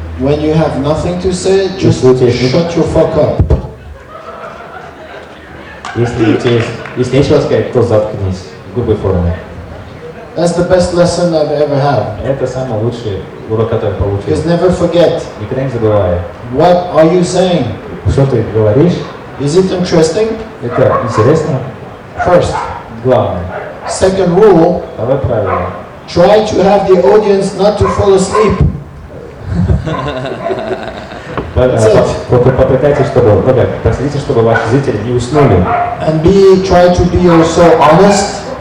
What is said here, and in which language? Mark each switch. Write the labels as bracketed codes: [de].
[en] When you have nothing to say, just shut your fuck up." [ru] если нечего сказать, то заткнись в грубой форме. [en] That's the best lesson I've ever had. [ru] Это самый лучший урок, который я получил. [en] Because never forget, [ru] Никогда не забывай. [en] what are you saying? [ru] Что ты говоришь? [en] Is it interesting? [ru] Это интересно. [en] First. [ru] Главное. [en] Second rule, [ru] Второе правило. [en] try to have the audience not to fall asleep. [ru] Попытайтесь, проследите, чтобы ваши зрители не уснули. [en] And try to be also honest.